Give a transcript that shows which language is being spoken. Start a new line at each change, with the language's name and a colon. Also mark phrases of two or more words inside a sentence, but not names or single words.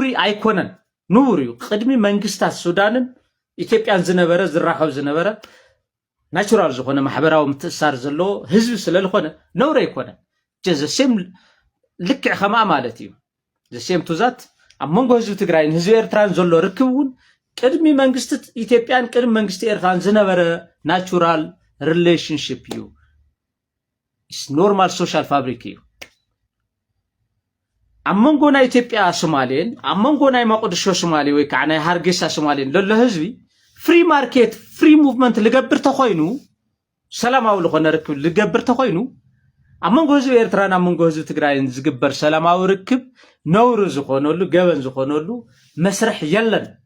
Tigrinya: ኣይኮነን ንቡር እዩ ቅድሚ መንግስታት ሱዳንን ኢትዮጵያን ዝነበረ ዝራኸብ ዝነበረ ናቹራል ዝኾነ ማሕበራዊ ምትእሳር ዘሎ ህዝቢ ስለዝኾነ ነውሪ ኣይኮነን ዘሴም ልክዕ ከማ ማለት እዩ ዘሴም ቱዛት ኣብ መንጎ ህዝቢ ትግራይን ህዝቢ ኤርትራን ዘሎ ርክብ እውን ቅድሚ መንግስቲ ኢትዮጵያን ቅድሚ መንግስቲ ኤርትራን ዝነበረ
English: natural relationship
Tigrinya: እዩ
English: is normal social fabric
Tigrinya: እዩ ኣብ መንጎ ናይ ኢትዮጵያ ሶማሌን ኣብ መንጎ ናይ መቅድሾ ሶማሌ ወይ ከዓ ናይ ሃርጌሳ ሶማሌን ዘሎ ህዝቢ
English: free market free movement
Tigrinya: ልገብር ተኮይኑ ሰላማዊ ዝኾነ ርክብ ልገብር ተኮይኑ ኣብ መንጎ ህዝቢ ኤርትራን ኣብ መንጎ ህዝቢ ትግራይን ዝግበር ሰላማዊ ርክብ ነውሪ ዝኾነሉ ገበን ዝኾነሉ መስርሕ የለን